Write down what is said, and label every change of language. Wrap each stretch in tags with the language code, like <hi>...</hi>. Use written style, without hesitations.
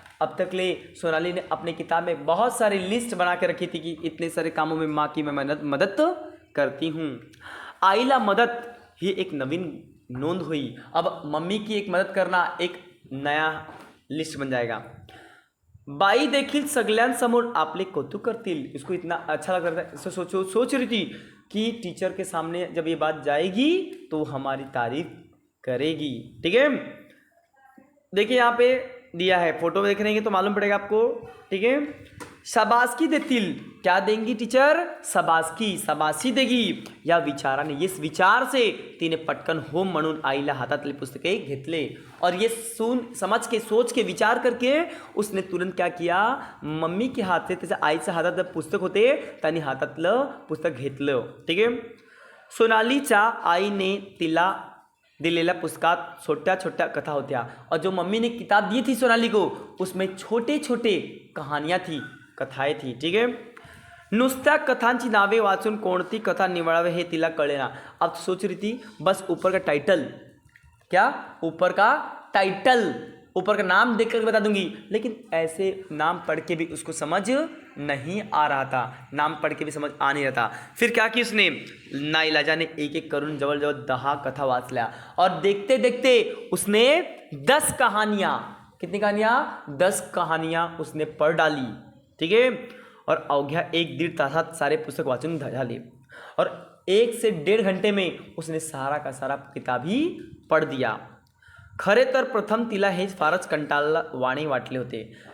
<hi>अब तक ले सोनाली ने अपने किताब में बहुत सारी लिस्ट बना के रखी थी कि इतने सारे कामों में माँ की मैं मदद करती हूँ.</hi> <mr>आईला मदत ही एक नवीन नोंद</mr> <hi>हुई. अब मम्मी की एक मदत करना एक नया लिस्ट बन जाएगा.</hi> <mr>बाई देखील सगळ्यांसमोर आपले कौतुक करतील.</mr> <hi>इसको इतना अच्छा लग रहा था, सोच रही थी कि टीचर के सामने जब ये बात जाएगी तो हमारी तारीफ करेगी. ठीक है, देखिए यहाँ पे दिया है, फोटो में देख रहे हैं तो मालूम पड़ेगा आपको. ठीक है,</hi> <mr>शाबासकी देतील.</mr> <hi>क्या देंगी टीचर? शाबासकी देगी.</hi> <mr>या विचाराने,</mr> <hi>इस विचार से</hi> <mr>तिने पटकन हो म्हणून आईला हातातले पुस्तके घेतले.</mr> <hi>और ये समझ के, सोच के, विचार करके उसने तुरंत क्या किया, मम्मी के हात से,</hi> <mr>त्याच्या आईच्या हातात पुस्तक होते, त्यांनी हातातलं पुस्तक घेतलं. ठीक आहे. सोनालीच्या आईने तिला दिलेल्या पुस्तकात छोट्या छोट्या कथा होत्या.</mr> <hi>और जो मम्मी ने किताब दी थी सोनाली को, उसमें छोटे छोटे कहानियाँ थी, कथाएं थी. ठीक है.</hi> <mr>नुसत्या कथांची नावे वाचून कोणती कथा निवडावे हे तिला कळेना.</mr> <hi>अब सोच रही थी बस ऊपर का टाइटल, क्या ऊपर का नाम देखकर बता दूंगी, लेकिन ऐसे नाम पढ़ के भी उसको समझ नहीं आ रहा था. नाम पढ़ के भी समझ आ नहीं रहा था. फिर क्या की उसने,</hi> <mr>नाईलाजाने एक एक करून जवळ 10 कथा वाचल्या.</mr> <hi>और देखते देखते उसने 10 कहानियाँ, कितनी कहानियाँ? 10 कहानियाँ उसने पढ़ डाली. ठीक है.</hi> <mr>और अवघ्या 1-1.5 तासात सारे पुस्तक वाचून झाले.</mr> <hi>और 1 से 1.5 घंटे में उसने सारा का सारा किताब ही पढ़ दिया.</hi> <mr>खरे तर प्रथम तिला हे फारच कंटाळवाणे वाटले होते.</mr>